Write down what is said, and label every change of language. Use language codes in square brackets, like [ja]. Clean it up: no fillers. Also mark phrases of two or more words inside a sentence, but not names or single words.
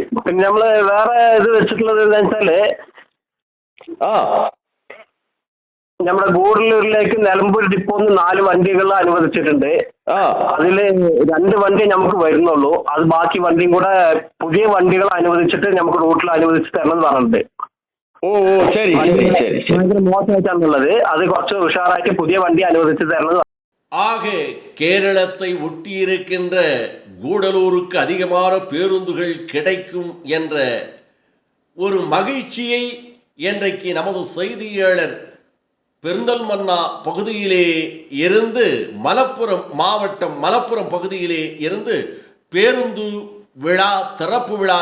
[ml] പിന്നെ നമ്മള് വേറെ ഇത് വെച്ചിട്ടുള്ളത് എന്താ വെച്ചാല്, നമ്മുടെ ഗൂഡല്ലൂരിലേക്ക് നിലമ്പൂർ ഡിപ്പോന്ന് 4 വണ്ടികൾ അനുവദിച്ചിട്ടുണ്ട്. അതില് 2 വണ്ടി നമുക്ക് വരുന്നുള്ളൂ. അത് ബാക്കി വണ്ടിയും കൂടെ പുതിയ വണ്ടികൾ അനുവദിച്ചിട്ട് നമുക്ക് റൂട്ടിൽ അനുവദിച്ച് തരണം എന്ന് പറഞ്ഞിട്ടുണ്ട്. ഭയങ്കര മോശമായിട്ടാണുള്ളത്. അത് കുറച്ച് ഉഷാറായിട്ട് പുതിയ വണ്ടി അനുവദിച്ച് തരണം. [ta] ஆக கேரளத்தை ஒட்டியிருக்கின்ற கூடலூருக்கு அதிகமான பேருந்துகள் கிடைக்கும் என்ற ஒரு மகிழ்ச்சியை இன்றைக்கு நமது செய்தியாளர் பெருந்தல்மன்னா பகுதியிலே இருந்து மலப்புரம் மாவட்டம் மலப்புரம் பகுதியிலே இருந்து பேருந்து விழா திறப்பு விழா